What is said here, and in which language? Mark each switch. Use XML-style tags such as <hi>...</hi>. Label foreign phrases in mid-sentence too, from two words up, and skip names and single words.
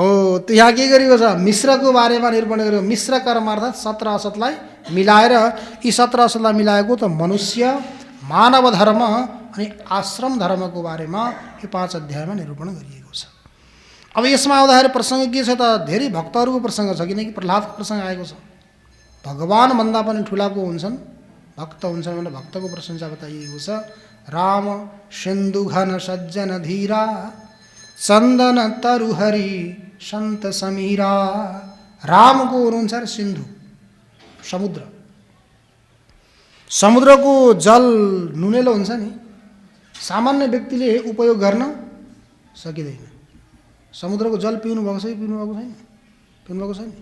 <ne>त्यो यहाँ के गरिएको छ, मिश्रको बारेमा निरूपण गरेको। मिश्र कर्म अर्थात् सत र असतलाई मिलाएर, यी सत र असतलाई मिलाएको त मनुष्य मानव धर्म अनि आश्रम धर्मको बारेमा यो 5 अध्यायमा निरूपण गरिएको छ। अब यसमा आउँदाखेरि प्रसङ्ग के छ त, धेरै भक्तहरूको प्रसङ्ग छ, किनकि प्रह्लादको प्रसङ्ग आएको छ। भगवान भन्दा पनि ठुलाको हुन्छन्, भक्त हुन्छन् भने भक्तको प्रशंसा बताइएको छ।</ne> <awa>राम सिन्धु घन सज्जन धीरा चन्दन तरुहरि सन्त समीरा।</awa> <ne>रामको हुनुहुन्छ सिन्धु समुद्र। समुद्रको जल नुनेलो हुन्छ नि, सामान्य व्यक्तिले उपयोग गर्न सकिँदैन। समुद्रको जल पिउनु भएको छ कि पिउनु भएको छैन? पिउनु भएको छैन।</ne>